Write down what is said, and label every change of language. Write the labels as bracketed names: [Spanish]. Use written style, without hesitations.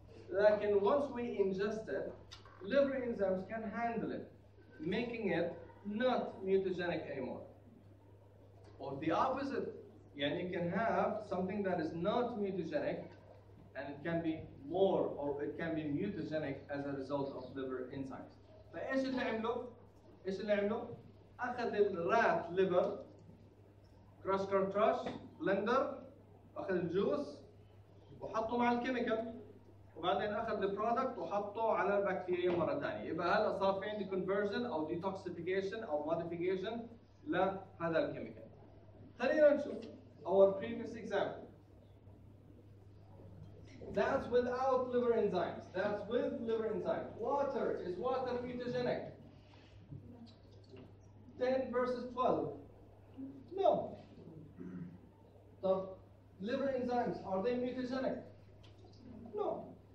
[English] لكن once we ingest it, liver enzymes can handle it, making it not mutagenic anymore. Or the opposite. يعني you can have something that is not mutagenic and it can be more or it can be mutagenic as a result of liver enzymes. [Arabic] فايش اللي عمله؟ ايش اللي عمله؟ اخذ الرات ليفر كراش بلندر اخذ الجوس وحطه مع الكيميكال وبعدين اخذ البرودكت وحطه على البكتيريا مره ثانيه. يبقى هلا صار في عندي conversion او detoxification او modification لهذا الكيميكال. خلينا نشوف [English] our previous example. That's without liver enzymes. That's with liver enzymes. Water, is water mutagenic? 10 versus 12. No. طب liver enzymes are they mutagenic? No.